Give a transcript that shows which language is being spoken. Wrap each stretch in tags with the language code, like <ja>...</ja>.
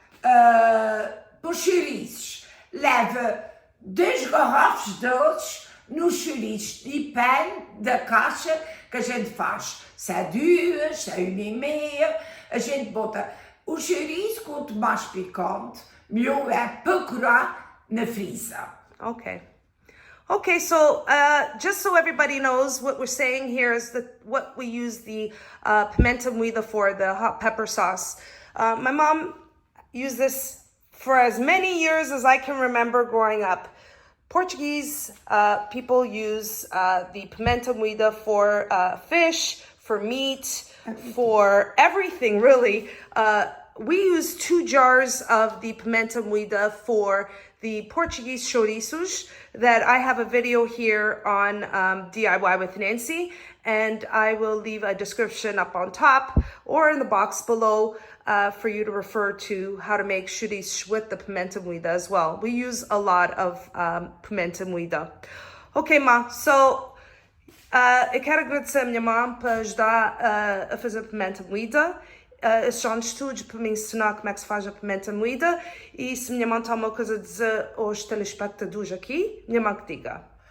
<pt>Para os chouriços, leva 2 garrafas deles nos chouriços, depende da caixa que a gente faz. Se é 2, se é 1,5, a gente bota o chouriço quanto mais picante, melhor é para curar na freezer.</pt> <en>Okay. Okay, so just so everybody knows, what we're saying here is that what we use the Pimenta Moida for, the hot pepper sauce. My mom used this for as many years as I can remember growing up. Portuguese people use the Pimenta Moida for fish, for meat, for everything really. We use 2 jars of the Pimenta Moida for the Portuguese chouriços that I have a video here on DIY with Nancy, and I will leave a description up on top or in the box below for you to refer to how to make chouriços with the Pimenta Moida as well. We use a lot of Pimenta Moida.</en> <pt>Ok, Ma, so eu quero agradecer a minha mãe por ajudar a fazer Pimenta Moida. Estes anos estudos para me ensinar como é que se faz a pimenta moída, e se minha mãe tem uma coisa a dizer aos telespectadores aqui, minha mãe que diga.</pt>